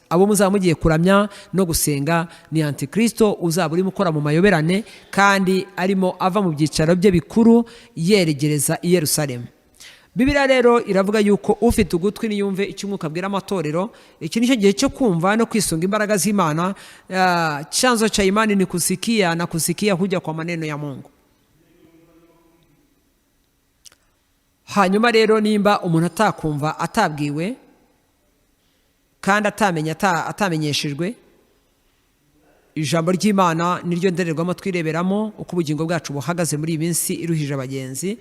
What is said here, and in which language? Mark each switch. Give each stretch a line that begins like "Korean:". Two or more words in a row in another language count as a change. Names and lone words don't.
Kinyarwanda: Abo muzaba mugiye kuramya no gusenga ni Antikristo uzaba urimo ukora mu mayoberane kandi arimo ava mu byicaro bye bikuru yeregereza i Yerusalemu. Bibiliya rero iravuga yuko ufite ugutwi niyumve icyo Umwuka abwira amatorero. Iki nicyo gihe cyo kumva no kwisunga imbaraga z'Imana.
Swahili: Chanzo cha imani ni kusikia na kusikia huja kwa maneno ya Mungu.
Kinyarwanda: Hanyuma rero nimba umuntu atakumva, atabwiwe kandi atamenyeshejwe, ijambo ry'Imana niryo ndererwamo twireberamo uko ubugingo bwacu buhagaze muri iyi minsi iruhije abagenzi.